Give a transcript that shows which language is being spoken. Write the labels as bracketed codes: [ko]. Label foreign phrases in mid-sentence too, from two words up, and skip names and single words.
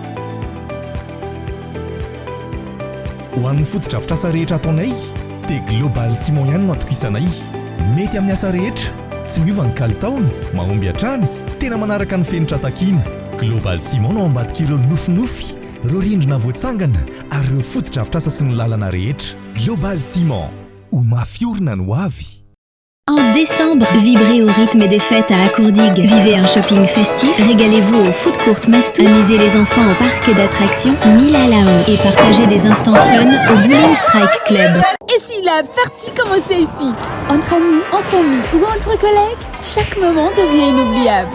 [mg] ho an'ny fotodrafitra asa rehetra ataonay dia global ciment ihany no atokisanay mety amin'ny asa rehetra tsy miova ny kalitaony mahomby hatrany tena manaraka ny fenitra takiana global ciment no ambadika ireo nofinofy ireo rindrina voatsangana ary ireo fotodrafitra asa sy ny lalana rehetra global ciment ho mafiorina ny hoavy. [fr] En décembre, vibrez au rythme des fêtes à Accourdigue. Vivez un shopping festif, régalez-vous au food court Mastou, amusez les enfants au parc d'attractions Mila Lao et partagez des instants fun au Bowling Strike Club. Et si la partie commençait ici, entre amis, en famille ou entre collègues, chaque moment devient inoubliable.